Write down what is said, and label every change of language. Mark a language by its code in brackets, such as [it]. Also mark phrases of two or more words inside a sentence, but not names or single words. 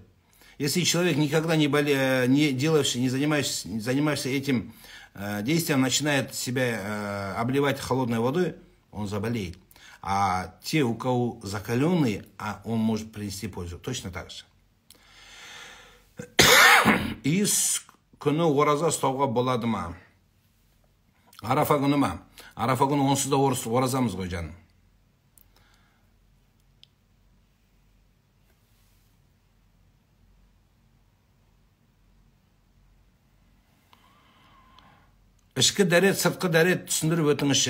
[ru] Если человек никогда не занимаешься этим действием, начинает себя обливать холодной водой, он заболеет. А те, у кого закаленные, он может принести пользу. Точно так же. [kk] Из күні ораза ұстауға болады ма? Арафа күні ма? Арафа күні онсыз да оразамыз ғой жаным. Ішкі дәрет, сыртқы дәрет түсіндіріп өтіңізші.